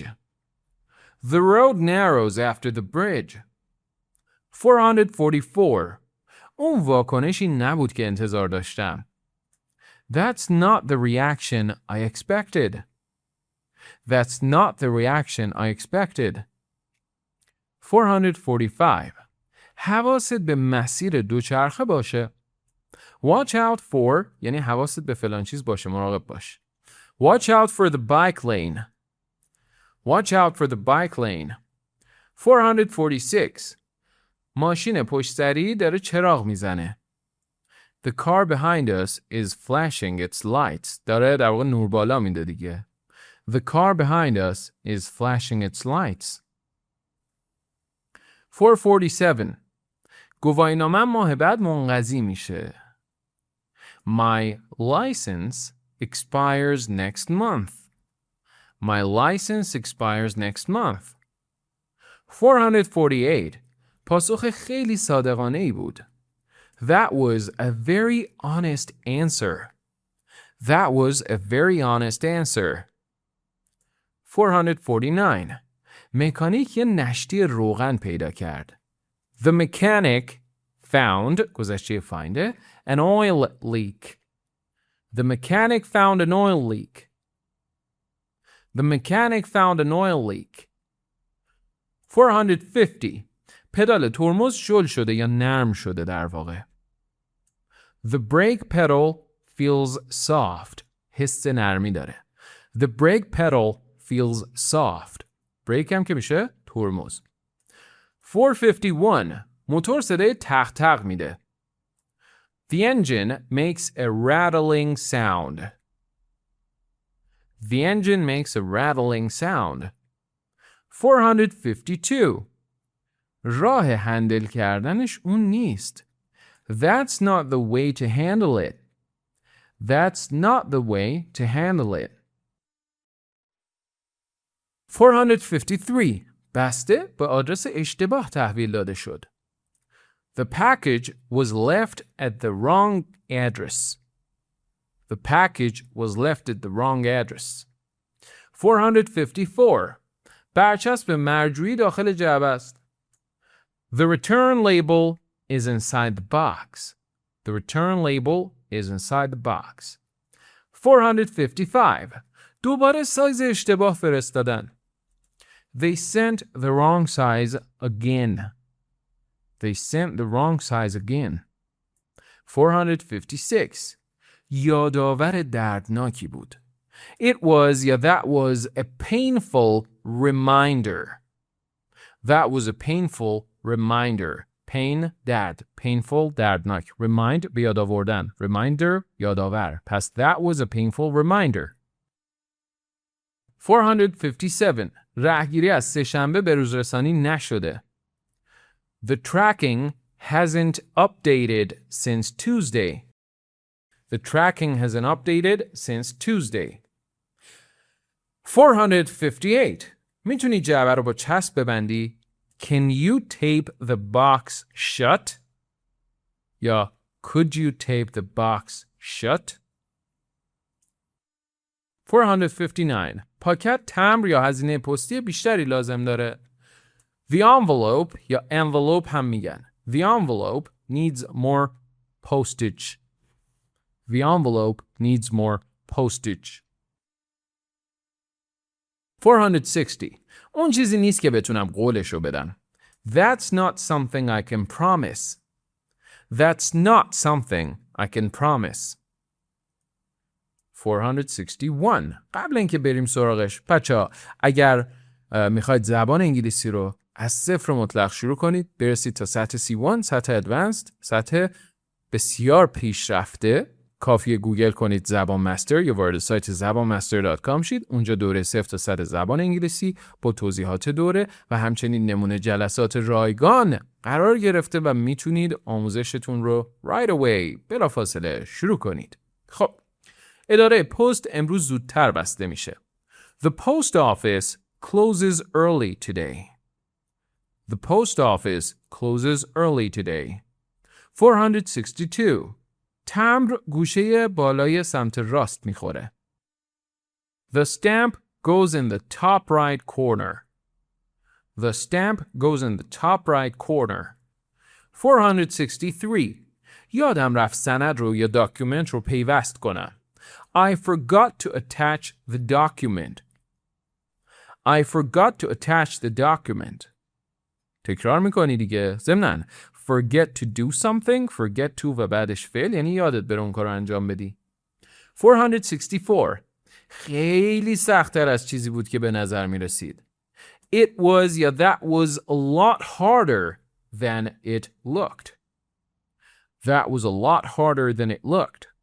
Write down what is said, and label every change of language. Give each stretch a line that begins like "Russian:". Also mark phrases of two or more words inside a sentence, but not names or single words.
English: The road narrows after the bridge. 444.
Persian: اون واکنشی نبود که انتظار داشتم.
English: That's not the reaction I expected. That's not the reaction I expected. 445.
Persian: حواست به مسیر دوچرخه باشه.
English: Watch out for
Persian: یعنی حواست به فلان چیز باشه، مراقب باش.
English: Watch out for the bike lane. Watch out for the bike lane. 446.
Persian: ماشین پشت سری داره چراغ میزنه.
English: The car behind us is flashing its lights.
Persian: داره در واقع نور بالا میده دیگه.
English: The car behind us is flashing its lights. 447.
Persian: گواهینامه ماه بعد منقضی میشه.
English: My license expires next month. My license expires next month. 448.
Persian: پاسخ خیلی صادقانه ای بود.
English: That was a very honest answer. That was a very honest answer. 449.
Persian: مکانیک یه نشتی روغن پیدا کرد.
English: The mechanic found گذشته find an oil leak. The mechanic found an oil leak. The mechanic found an oil leak. 450.
Persian: پدال ترمز شل شده یا نرم شده در واقع.
English: The brake pedal feels soft.
Persian: حس نرمی داره.
English: The brake pedal feels soft.
Persian: brake هم که میشه ترمز. 451. موتور صدای تق تق میده.
English: The engine makes a rattling sound. The engine makes a rattling sound. 452.
Persian: راه هندل کردنش اون نیست.
English: That's not the way to handle it. That's not the way to handle it. 453.
Persian: بسته به آدرس اشتباه تحویل داده شد.
English: The package was left at the wrong address. The package was left at the wrong address. 454.
Persian: برچسب مرجوعی داخل جعبه است.
English: The return label is inside the box. The return label is inside the box. 455.
Persian: دوباره سایز اشتباه فرستادن.
English: They sent the wrong size again. They sent the wrong size again. 456.
Persian: یادآور دردناکی بود.
English: It was, that was a painful reminder. That was a painful reminder. Pain,
Persian: درد. Painful, دردناک. Remind, به یاد آوردن. Reminder, یادآور.
English: پس that was a painful reminder. 457.
Persian: رهگیری از سه‌شنبه به روز رسانی نشده.
English: The tracking hasn't updated since Tuesday. The tracking hasn't updated since Tuesday. 458.
Persian: میتونی جعبه رو با چسب ببندی؟
English: Can you tape the box shut? یا could you tape the box shut? 459.
Persian: پاکت تمبر یا هزینه پستی بیشتری لازم داره.
English: The envelope
Persian: یا envelope هم میگن.
English: The envelope needs more postage. The envelope needs more postage. 460.
Persian: اون چیزی نیست که بتونم قولشو بدم.
English: That's not something I can promise. That's not something I can promise. 461.
Persian: قبل اینکه بریم سراغش بچه‌ها اگر میخواید زبان انگلیسی رو از صفر مطلق شروع کنید برسید تا سطح C1 سطح ادوانسد سطح بسیار پیشرفته کافیه گوگل کنید زبان مستر یا وارد سایت زبانمستر.com شید. اونجا دوره 0 تا 100 زبان انگلیسی با توضیحات دوره و همچنین نمونه جلسات رایگان قرار گرفته و میتونید آموزشتون رو
English: right away
Persian: بلافاصله شروع کنید. خب اداره پست امروز زودتر بسته میشه.
English: The post office closes early today. The post office closes early today. 462.
Persian: تمبر گوشه بالای سمت راست میخوره.
English: The stamp goes in the top right corner. The stamp goes in the top right corner. 463.
Persian: یادم رفت سند رو یا داکیومنت رو پیوست کنم.
English: I forgot to attach the document. I forgot to attach the document.
Persian: تکرار میکنی دیگه. ضمناً
English: forget to do something, forget to
Persian: و بعدش فعل یعنی یادت بره اون کار رو انجام بدی.
English: 464.
Persian: خیلی سخت‌تر از چیزی بود که به نظر می رسید.
English: It was یا that was a lot harder than it looked. That was a lot harder than it looked.